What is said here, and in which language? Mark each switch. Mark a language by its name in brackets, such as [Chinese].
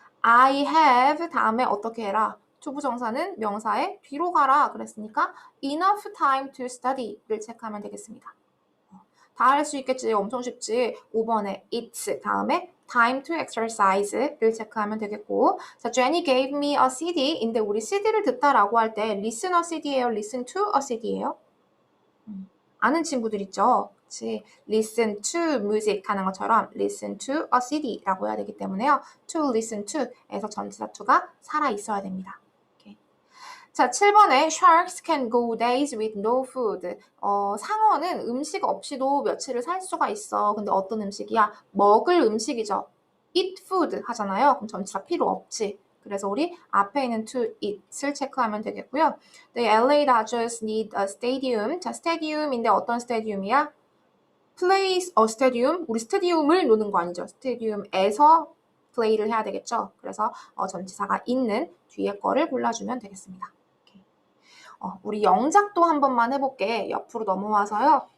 [English] I have [Korean] 다음에 어떻게 해라? 투부정사는 명사의 뒤로 가라 그랬으니까 [English] enough time to study [Korean] 를 체크하면 되겠습니다. 다 할 수 있겠지. 엄청 쉽지. 5번에 [English] it's [Korean] 다음에 [English] time to exercise [Korean] 를 체크하면 되겠고 자, [English] Jenny gave me a CD [Korean] 인데 우리 CD를 듣다라고 할 때 [English] listen a CD [Korean] 예요? [English] listen to a CD [Korean] 예요? 아는 친구들 있죠? 그치? [English] listen to music [Korean] 하는 것처럼 [English] listen to a CD [Korean] 라고 해야 되기 때문에요. [English] to listen to [Korean] 에서 전치사 to가 살아있어야 됩니다. 자, [English] 7번에 sharks can go days with no food. [Korean] 상어는 음식 없이도 며칠을 살 수가 있어. 근데 어떤 음식이야? 먹을 음식이죠. [English] eat food [Korean] 하잖아요. 그럼 전치사 필요 없지. 그래서 우리 앞에 있는 [English] to eat [Korean] 을 체크하면 되겠고요. [English] The LA Dodgers need a stadium. [Korean] 자, 스테디움인데 어떤 스테디움이야? [English] place a stadium. [Korean] 우리 스테디움을 노는 거 아니죠. 스테디움에서 플레이를 해야 되겠죠. 그래서 전치사가 있는 뒤에 거를 골라주면 되겠습니다. 우리 영작도 한 번만 해볼게. 옆으로 넘어와서요.